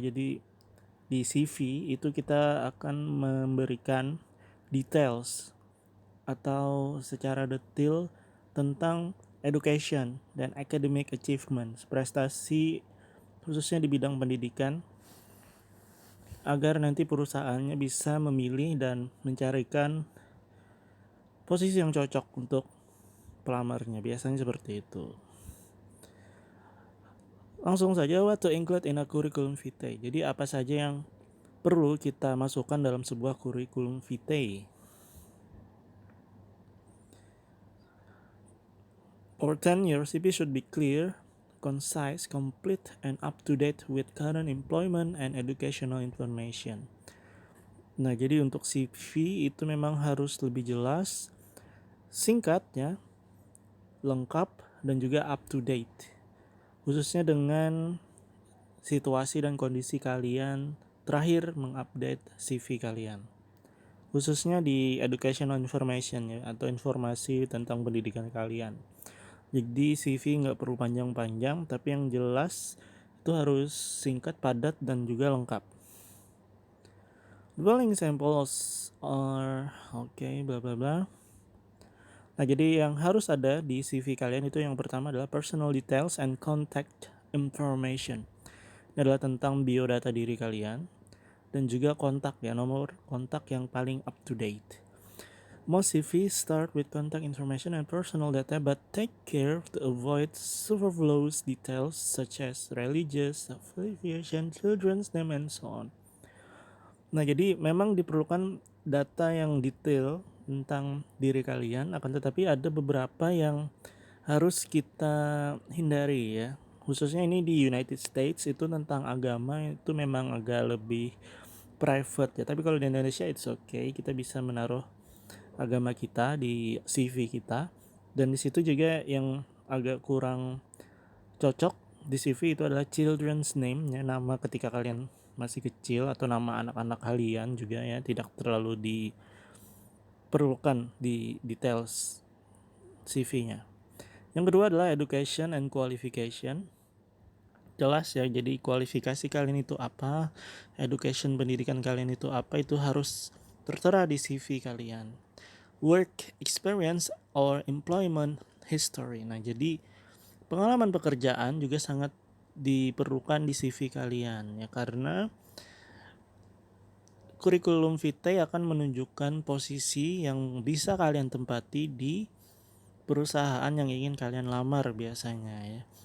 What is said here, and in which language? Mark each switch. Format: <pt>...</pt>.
<id>Jadi di CV itu kita akan memberikan details atau secara detail tentang education dan academic achievements, prestasi khususnya di bidang pendidikan, agar nanti perusahaannya bisa memilih dan mencarikan posisi yang cocok untuk pelamarnya. Biasanya seperti itu. Langsung saja,</id> <en>what to include in a curriculum vitae.</en> <id>Jadi apa saja yang perlu kita masukkan dalam sebuah curriculum vitae.</id> <en>For 10 years, CV should be clear, concise, complete, and up-to-date with current employment and educational information.</en> <id>Nah, jadi untuk CV itu memang harus lebih jelas, singkat ya, lengkap, dan juga up-to-date. Khususnya dengan situasi dan kondisi kalian terakhir mengupdate CV kalian. Khususnya di educational information ya, atau informasi tentang pendidikan kalian. Jadi CV nggak perlu panjang-panjang, tapi yang jelas itu harus singkat, padat, dan juga lengkap.</id> <en>The following examples are bla bla bla.</en> <id>Nah, jadi yang harus ada di CV kalian itu yang pertama adalah</id> <en>personal details and contact information.</en> <id>Ini adalah tentang biodata diri kalian dan juga kontak ya, nomor kontak yang paling up to date.</id> <en>Most CVs start with contact information and personal data, but take care to avoid superfluous details such as religious affiliation, children's name, and so on.</en> <id>Nah, jadi memang diperlukan data yang detail tentang diri kalian, akan tetapi ada beberapa yang harus kita hindari ya. Khususnya ini di United States itu tentang agama itu memang agak lebih private ya. Tapi kalau di Indonesia</id> <en>it's okay,</en> <id>kita bisa menaruh agama kita di CV kita. Dan di situ juga yang agak kurang cocok di CV itu adalah children's name ya, nama ketika kalian masih kecil atau nama anak-anak kalian juga ya, tidak terlalu diperlukan di details CV-nya. Yang kedua adalah</id> <en>education and qualification.</en> <id>Jelas ya, jadi kualifikasi kalian itu apa, education pendidikan kalian itu apa, itu harus tertera di CV kalian.</id> <en>Work experience or employment history.</en> <id>Nah, jadi pengalaman pekerjaan juga sangat diperlukan di CV kalian ya, karena kurikulum vitae akan menunjukkan posisi yang bisa kalian tempati di perusahaan yang ingin kalian lamar biasanya ya.</id>